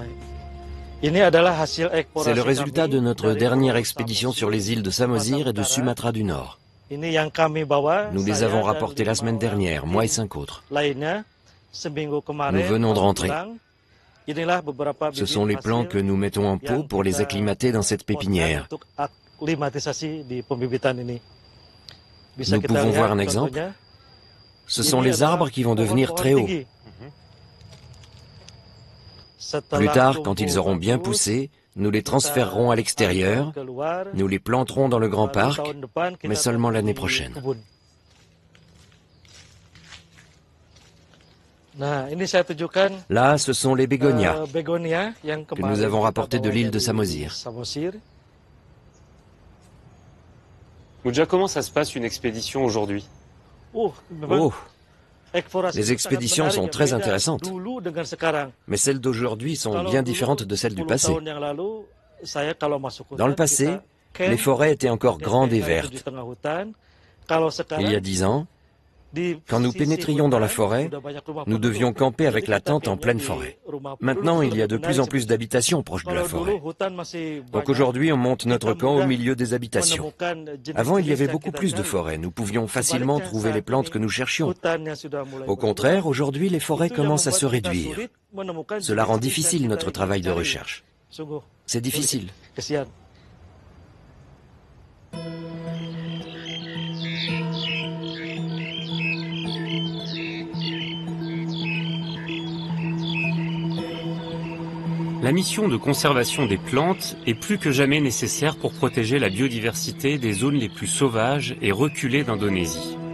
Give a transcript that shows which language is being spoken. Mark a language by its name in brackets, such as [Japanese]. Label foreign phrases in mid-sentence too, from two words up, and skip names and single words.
[Indonesian] Nah, ini adalah hasil eksplorasi [French] C'est le résultat [Indonesian] kami [French] de notre [Indonesian] dari [French] dernière [Indonesian] Pulau [French] expédition [Indonesian] Samosir [French] sur les îles de Samosir et de Sumatra du Nord. [Indonesian] Ini yang kami bawa. [French] Nous les [Indonesian] saya [French] avons [Indonesian] dan [French] rapportés la [Indonesian] 5 [French] semaine dernière, [Indonesian] orang [French] moi et 5 autres. [Indonesian] lainnya. Seminggu kemarin, [French] Nous venons de rentrer. [Indonesian] Inilah beberapa [French] Ce [Indonesian] bibit [French] sont les plants [Indonesian] hasil [French] que nous mettons en pot [Indonesian] yang [French] pour les [Indonesian] kita [French] acclimater dans cette pépinière. [Indonesian] untuk aklimatisasi di pembibitan ini. Bisa [French] Nous [Indonesian] kita [French] pouvons [Indonesian] lihat [French] voir un exemple. [Indonesian] contohnya. [French] Ce sont [Indonesian] Ini [French] les [Indonesian] adalah [French] arbres qui vont devenir [Indonesian] pohon-pohon [French] très hauts. [Indonesian] tinggi. Setelah [French] Plus tard, quand ils [Indonesian] tumbuh [French] auront bien [Indonesian] bagus, [French] poussé, nous les [Indonesian] kita [French] transférerons à l'extérieur, [Indonesian] keluar, [French] nous les planterons dans le grand [Indonesian] lalu [French] parc, [Indonesian] tahun depan kita [French] mais seulement [Indonesian] tanam [French] l'année [Indonesian] di [French] prochaine. [Indonesian] kebun. Nah, ini saya tunjukkan [French] Là, ce sont les bégonias. [Indonesian] begonia yang [French] que [Indonesian] kemarin [French] nous avons [Indonesian] kita [French] rapportés de [Indonesian] bawa [French] l'île de [Indonesian] dari [French] Samosir. [Indonesian] Samosir. [French] Mouja, comment ça se passe une expédition aujourd'hui? [Indonesian] Memang [French] Oh, [Indonesian] eksplorasi [French] les [Indonesian] itu [French] expéditions [Indonesian] sangat [French] sont [Indonesian] menarik, [French] très [Indonesian] beda [French] intéressantes. [Indonesian] dulu dengan sekarang. [French] mais celles d'aujourd'hui sont [Indonesian] Kalau [French] bien [Indonesian] dulu, [French] différentes de celles du [Indonesian] 10 [French] passé. [Indonesian] tahun yang lalu, saya kalau masuk hutan, [French] Dans le passé, [Indonesian] kita camp, [French] les forêts étaient encore [Indonesian] kita [French] grandes et [Indonesian] tinggal di [French] vertes. [Indonesian] tengah hutan. Kalau sekarang, [French] Il y a 10 ans, [Indonesian] di [French] quand nous [Indonesian] sisi [French] pénétrions dans la [Indonesian] hutan, [French] forêt, [Indonesian] udah banyak rumah [French] nous [Indonesian] penduduk. [French] devions camper avec [Indonesian] Jadi [French] la [Indonesian] kita [French] tente en [Indonesian] campnya [French] pleine [Indonesian] di [French] forêt. [Indonesian] rumah penduduk. [French] Maintenant, il y a de [Indonesian] Lebih [French] plus en [Indonesian] menarik [French] plus [Indonesian] seperti [French] d'habitations proches de [Indonesian] Kalau [French] la [Indonesian] dulu [French] forêt. [Indonesian] hutan masih [French] Donc [Indonesian] banyak, [French] aujourd'hui, on monte notre [Indonesian] kita [French] camp au [Indonesian] mudah [French] milieu des habitations. [Indonesian] menemukan jenis-jenis [French] Avant, il y avait [Indonesian] yang [French] beaucoup [Indonesian] kita [French] plus de [Indonesian] cari. [French] forêts. Nous pouvions facilement [Indonesian] Sebaliknya, [French] trouver les [Indonesian] saat [French] plantes [Indonesian] ini, [French] que nous cherchions. [Indonesian] hutan yang sudah mulai [French] Au [Indonesian] berkurang, [French] contraire, aujourd'hui, les forêts [Indonesian] itu yang [French] commencent à se [Indonesian] membuat kita [French] réduire. [Indonesian] sulit menemukan [French] Cela rend [Indonesian] jenis-jenis yang [French] difficile [Indonesian] kita [French] notre [Indonesian] ingin [French] travail de [Indonesian] cari. [French] recherche. [Indonesian] Sungguh [French] C'est difficile. [Indonesian] kesian. [French] La mission de conservation des plantes est plus que jamais nécessaire pour protéger la biodiversité des zones les plus sauvages et reculées d'Indonésie.